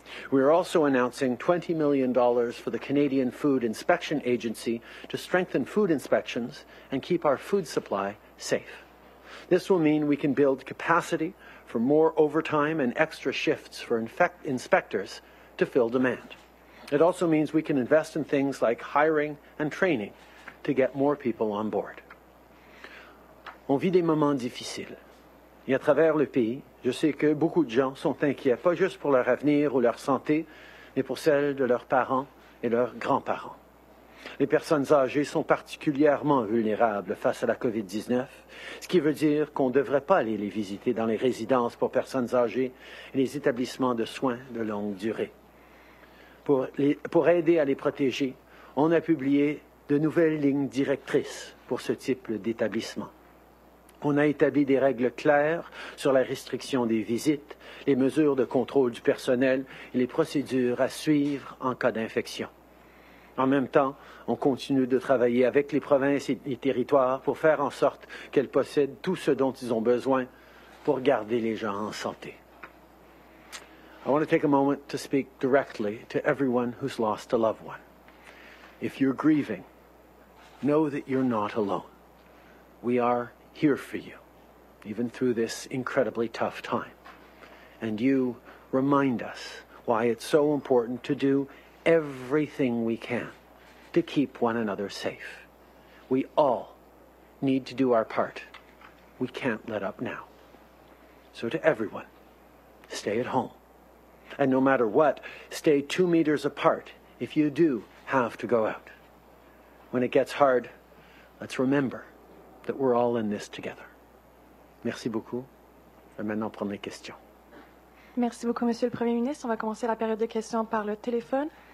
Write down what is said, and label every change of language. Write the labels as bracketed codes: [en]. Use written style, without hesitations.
[en] We are also announcing $20 million for the Canadian Food Inspection Agency to strengthen food inspections and keep our food supply safe. This will mean we can build capacity for more overtime and extra shifts for inspectors to fill demand. It also means we can invest in things like hiring and training to get more people on board. [fr] On vit des moments difficiles. Et à travers le pays, je sais que beaucoup de gens sont inquiets, pas juste pour leur avenir ou leur santé, mais pour celle de leurs parents et leurs grands-parents. Les personnes âgées sont particulièrement vulnérables face à la COVID-19, ce qui veut dire qu'on ne devrait pas aller les visiter dans les résidences pour personnes âgées et les établissements de soins de longue durée. Pour aider à les protéger, on a publié de nouvelles lignes directrices pour ce type d'établissement. On a établi des règles claires sur la restriction des visites, les mesures de contrôle du personnel et les procédures à suivre en cas d'infection. En même temps, on continue de travailler avec les provinces et les territoires pour faire en sorte qu'elles possèdent tout ce dont ils ont besoin pour garder les gens en santé. [en] I want to take a moment to speak directly to everyone who's lost a loved one. If you're grieving, know that you're not alone. We are here for you, even through this incredibly tough time. And you remind us why it's so important to do everything we can to keep one another safe. We all need to do our part. We can't let up now. So to everyone, stay at home. And no matter what, stay 2 meters apart if you do have to go out. when it gets hard, let's remember that we're all in this together. [fr] Merci beaucoup. Je vais maintenant prendre les questions. Merci beaucoup, Monsieur le Premier ministre. On va commencer la période de questions par le téléphone.